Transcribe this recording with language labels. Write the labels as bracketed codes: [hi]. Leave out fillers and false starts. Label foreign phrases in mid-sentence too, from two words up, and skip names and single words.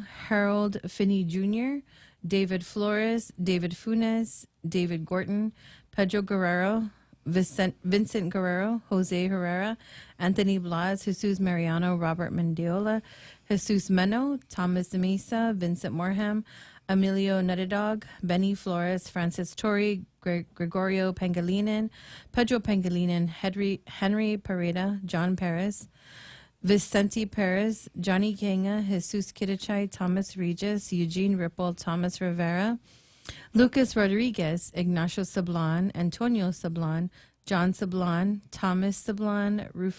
[en] Harold Finney Jr., David Flores, David Funes, David Gorton, Pedro Guerrero, Vincent Guerrero, Jose Herrera, Anthony Blas, Jesus Mariano, Robert Mendiola, Jesus Meno, Thomas Mesa, Vincent Morham, Emilio Nuttedog, Benny Flores, Francis Torrey, Gregorio Pangilinan, Pedro Pangilinan, Henry Pareda, John Perez, Vicente Perez, Johnny Kanga, Jesus Kidachai, Thomas Regis, Eugene Ripple, Thomas Rivera, Lucas Rodriguez, Ignacio Sablan, Antonio Sablan, John Sablan, Thomas Sablan,